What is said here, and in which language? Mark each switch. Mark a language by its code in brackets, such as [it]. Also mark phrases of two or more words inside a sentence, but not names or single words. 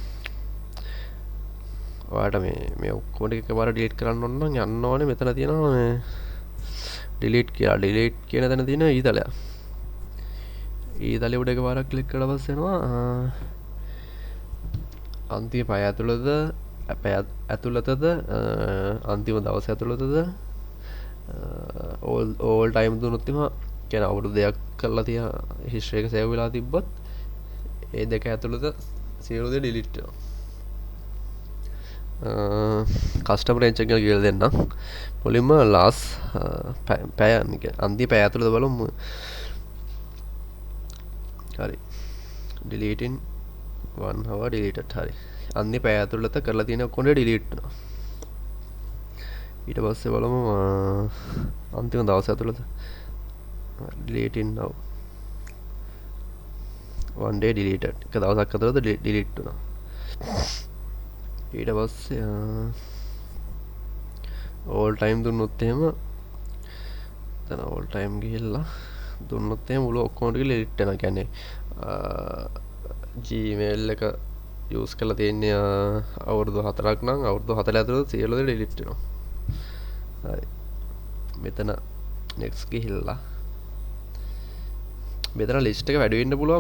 [si] ඔයාලට මේ ඔක්කොම ටික එකවර ඩිලීට් කරන්න ඕන නම් යන්න ඕනේ මෙතන තියෙනවා මේ ඩිලීට් කියලා. ඩිලීට් කියන තැන තියෙන ඊතලයක්. ඊතලෙ උඩ එකවරක් ක්ලික් කළා පස්සේ එනවා අන්තිම පය ඇතුළතද ඇතුළතද අන්තිම දවස ඇතුළතද [en] all time [si] දුන්නොත් එම කියන අවුරුදු දෙයක් කරලා තියා හිස්ටරි එක සේව් වෙලා තිබ්බොත් ඒ දෙක ඇතුළත සියලු දේ ඩිලීට් වෙනවා. [en] customer range [si] එක කියලා දෙන්නම්. මුලින්ම last පැය අන්තිම පැය ඇතුළත බලමු. හරි [en] deleting 1 hour deleted. [si] හරි අන්තිම පැය ඇතුළත කරලා තියෙන ඔක්කොම ඩිලීට් වෙනවා. ඊට පස්සේ බලමු අන්තිම දවස් ඇතුළත [en] deleting now one day deleted. [si] එක දවසක් ඇතුළත ඩිලීට් වෙනවා. ඊට පස්සේ [en] all time [si] දුන්නොත් එහෙම එතන [en] all time [si] ගිහිල්ලා දුන්නොත් එහෙම මුළු ඔක්කොම ටික ඩිලීට් වෙනවා. කියන්නේ Gmail එක යූස් කරලා තියෙන්නේ අවුරුදු 4ක් නම් අවුරුදු 4 ඇතුළත සියලු දේ ඩිලීට් වෙනවා. හරි. මෙතන next ගිහිල්ලා මෙතන list එක වැඩි වෙන්න පුළුවන්.